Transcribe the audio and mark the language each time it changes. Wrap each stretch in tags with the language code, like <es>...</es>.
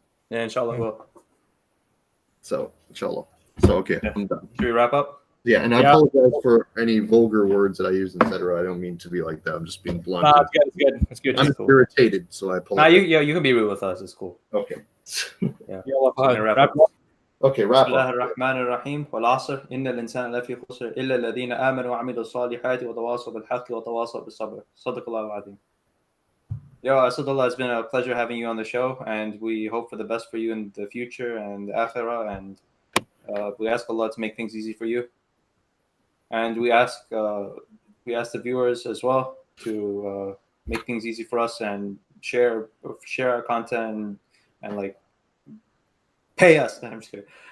<en>Yeah, inshallah it will. So inshallah. So okay, I'm done. Should we wrap up? Yeah, and I apologize for any vulgar words that I use, etc. I don't mean to be like that. I'm just being blunt. It's good. I'm irritated, so I apologize. You can be rude with us. It's cool. Okay. Yeah. Wrap up. Okay, wrap up.</en> <ar>بسم الله الرحمن الرحيم والعصر إن الإنسان لفي خسر إلا الذين آمنوا وعملوا الصالحات وتواصوا بالحق وتواصوا بالصبر. صدق الله العظيم.</ar> <en>Yo, Asadullah, it's been a pleasure having you on the show, and we hope for the best for you in the future and the akhirah, and we ask Allah to make things easy for you. And we ask the viewers as well to make things easy for us and share our content and like pay us. I'm just kidding.</en>